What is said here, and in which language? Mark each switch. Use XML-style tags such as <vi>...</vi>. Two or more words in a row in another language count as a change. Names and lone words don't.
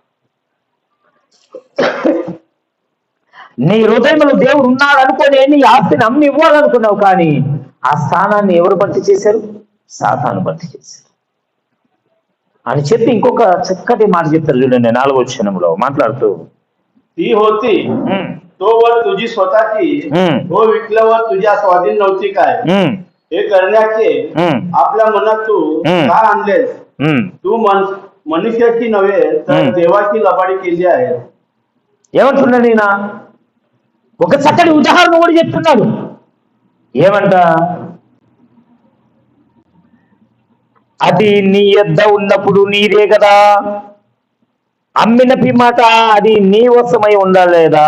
<te>నీ హృదయంలో దేవుడు ఉన్నాడు అనుకోని నీ ఆస్తిని అమ్మి ఇవ్వాలనుకున్నావు, కానీ ఆ స్థానాన్ని ఎవరు భర్తీ చేశారు? సాతాను భర్తీ చేశారు. అని చెప్పి ఇంకొక చక్కటి మాట చెప్తారు చూడండి 4వ వచనంలో మాట్లాడుతూ.</te> <mr>ती होती "ఉమ్, तो वर तुझी स्वतःची हम्म. तो विकल्यावर तुझ्या स्वाधीन नव्हती काय? ఉమ్, हे करण्याचे हम्म. आपल्या मनात तू हम्म. का आणलेस? ఉమ్." तू मनुष्याची नव्हे तर हम्म. देवाची लबाडी केली आहे.</mr> <te>ఏమంటున్నాడు ఈయన? ఒక చక్కటి ఉదాహరణ కూడా చెప్తున్నాడు. ఏమంట? అది నీ యొద్ద ఉన్నప్పుడు నీదే కదా, అమ్మిన పిమ్మట అది నీ వశమై ఉండలేదా?</te>